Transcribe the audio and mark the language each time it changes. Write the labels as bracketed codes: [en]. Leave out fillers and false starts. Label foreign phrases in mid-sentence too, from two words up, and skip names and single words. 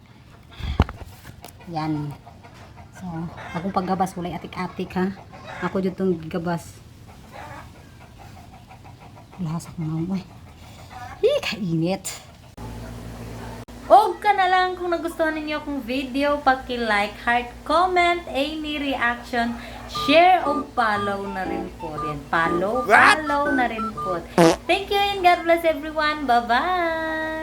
[ceb] Yan. So, akong paggabas, walay atik-atik ha. Ako dyan itong gabas. Lahas akong nawong. Kainit. Og ka na lang kung nagustuhan ninyo akong video, [tl] paki-like, heart, comment, [en] any reaction, [tl] share o follow na rin po din. Follow na rin po. [en] Thank you and God bless everyone. Bye-bye!